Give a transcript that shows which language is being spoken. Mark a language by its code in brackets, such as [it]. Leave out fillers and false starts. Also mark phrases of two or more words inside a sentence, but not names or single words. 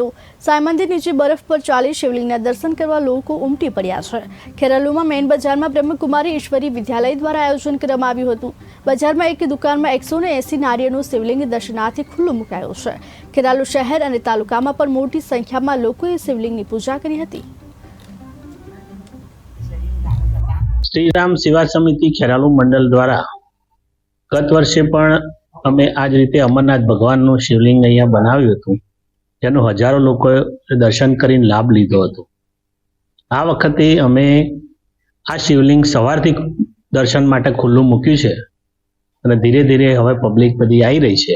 [gu] સાંઈ મંદિર નીચે બરફ પર ચાલી શિવલિંગના દર્શન કરવા લોકો ઉમટી પડ્યા છે। ખેરાલુમાં મેઇન બજારમાં બ્રહ્મકુમારી ઈશ્વરી વિદ્યાલય દ્વારા આયોજન કરવામાં આવ્યું હતું। બજારમાં એક દુકાનમાં 180 નારિયેળનું શિવલિંગ દર્શનાર્થે ખુલ્લું મુકાયું છે। ખેરાલુ શહેર અને તાલુકામાં પણ મોટી સંખ્યામાં લોકોએ શિવલિંગની પૂજા કરી હતી। શ્રીરામ સેવા સમિતિ ખેરાલુ મંડળ દ્વારા ગત વર્ષે પણ અમે આજ રીતે અમરનાથ ભગવાનનું શિવલિંગ અહીંયા बनाव्યું હતું, જેનો હજારો લોકોએ દર્શન કરીને લાભ લીધો હતો। આ વખતે અમે આ શિવલિંગ સવારથી દર્શન માટે ખુલ્લું મૂક્યું છે અને ધીરે ધીરે હવે પબ્લિક બધી આવી રહી છે।